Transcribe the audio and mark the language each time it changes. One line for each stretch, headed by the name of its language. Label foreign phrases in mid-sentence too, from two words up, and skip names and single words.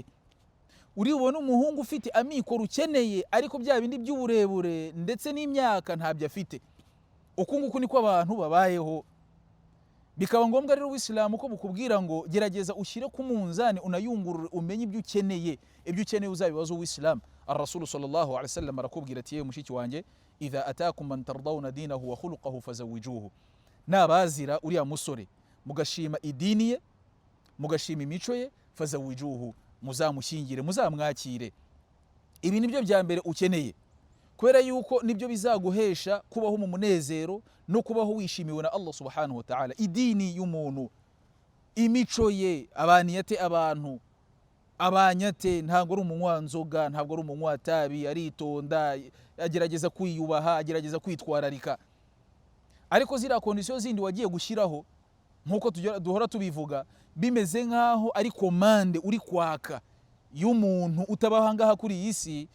Kinyarwanda: Uribona umuhungu ufite amikoro ukeneye ariko bya bindi by'uburebure ndetse n'imyaka ntabyo afite. Uku nguku niko abantu babayeho. Bikaba ngombwa rero Ubuislamu ko bukubwira ngo gerageza ushyire ku munzani, unayungurure, umenye ibyo ukeneye. Ibyo ukeneye uzabibaza Ubuislamu. Ar-Rasul
Arabic: صلى الله عليه وسلم
Kinyarwanda: arakubwira ati, mushiki wanjye,
Arabic: إذا أتاكم من ترضون دينه وخلقه فزوجوه.
Kinyarwanda: Nabazira uriya musore mugashima idini ye, mugashima imico ye, fazawijuhu, muzamushyingire, muzamwakire. Ibi nibyo bya mbere ukeneye, kubera yuko nibyo bizaguhesha kubaho mu munezero no kubaho wishimiwe na Allah
Arabic: سبحانه وتعالى.
Kinyarwanda: Idini y'umuntu, imico ye, abaniyate abantu, abanyate, ntabwo ari umunywanzoga, ntabwo ari umunywatabi, aritonda, agerageza kwiyubaha, agerageza kwitwararika. Ariko ziriya kondisiyo zindi wagiye gushyiraho, nkuko duhora tubivuga, bimeze nkaho ari komande uri kwaka y'umuntu utabaho ahangaha kuri iyi si.